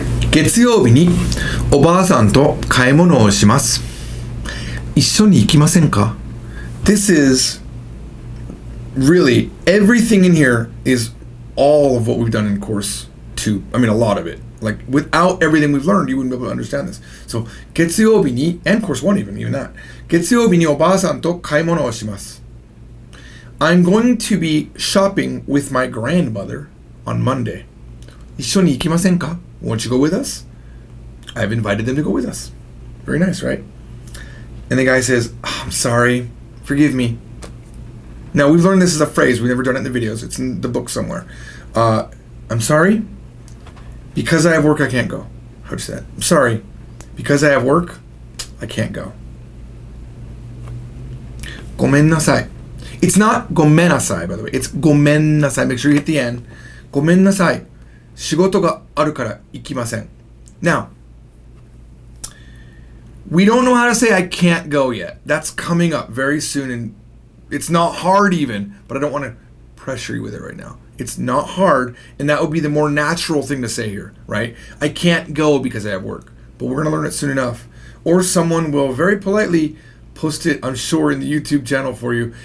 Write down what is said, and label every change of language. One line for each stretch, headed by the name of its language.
Japanese: 月曜日におばあさんと買い物をします。一緒に行きませんか?
English: This is really, everything in here is all of what we've done in course 2. I mean, a lot of it. Like, without everything we've learned, you wouldn't be able to understand this. So,
Japanese: 月曜日に,
English: and course 1 even that.
Japanese: 月曜日におばあさんと買い物をします.
English: I'm going to be shopping with my grandmother on Monday.
Japanese: 一緒に行きませんか?
English: Won't you go with us? I've invited them to go with us. Very nice, right? And the guy says, oh, I'm sorry. Forgive me. Now, we've learned this as a phrase. We've never done it in the videos. It's in the book somewhere. I'm sorry. Because I have work, I can't go. How do you say that? I'm sorry. Because I have work, I can't go.
Japanese: ごめんなさい.
English: It's not
Japanese: ごめんなさい,
English: by the way.
Japanese: It's ごめんなさい.
English: Make sure you hit the end.
Japanese: ごめんなさい. 仕事があるから行きません.
English: Now, we don't know how to say I can't go yet. That's coming up very soon, and it's not hard even, but I don't want to pressure you with it right now. It's not hard, and that would be the more natural thing to say here, right? I can't go because I have work, but we're going to learn it soon enough. Or someone will very politely post it, I'm sure, in the YouTube channel for you.